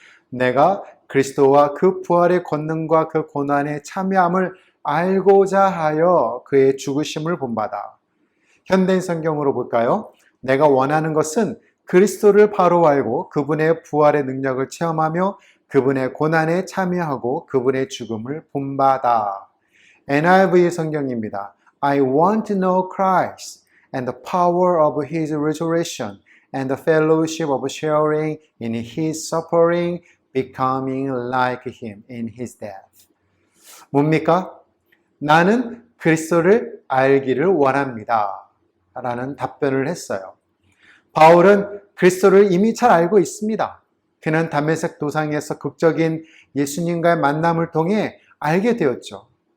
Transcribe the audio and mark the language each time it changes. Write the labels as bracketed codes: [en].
[ko] 내가 그리스도와 그 부활의 권능과 그 고난에 참여함을 알고자 하여 그의 죽으심을 본받아. 현대인 성경으로 볼까요? 내가 원하는 것은 그리스도를 바로 알고 그분의 부활의 능력을 체험하며 그분의 고난에 참여하고 그분의 죽음을 본받아. NIV 성경입니다. [en] I want to know Christ and the power of His resurrection and the fellowship of sharing in His suffering, becoming like Him in His death. [ko] 뭡니까? 나는 그리스도를 알기를 원합니다. 라는 답변을 했어요. 바울은 그리스도를 이미 잘 알고 있습니다. 그는 다메섹 도상에서 극적인 예수님과의 만남을 통해 알게 되었죠.